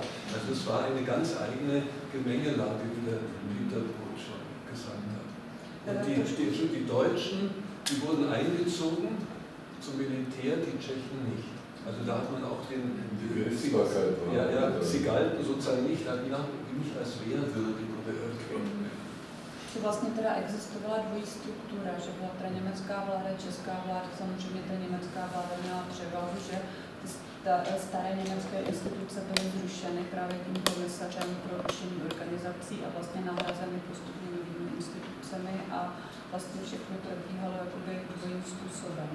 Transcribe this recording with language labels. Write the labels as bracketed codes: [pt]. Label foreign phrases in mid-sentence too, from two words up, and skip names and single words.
[de] Also es war eine ganz eigene Gemengelage, wie der Peter Brot schon gesagt hat. Und die Deutschen, die wurden eingezogen zum Militär, die Tschechen nicht. Also da hat man auch die Gerichtsbarkeit. Sie galten sozusagen nicht als wehrwürdig oder irgendwie. [cs] Že vlastně teda existovala dvojí struktura, že byla teda německá vláda, česká vláda, samozřejmě ta německá vláda měla převahu, že staré německé instituce byly zrušeny právě tím komisařem pro rušení organizací a vlastně nahrazeny postupně novými institucemi a vlastně všechno probíhalo jakoby dvojím způsobem.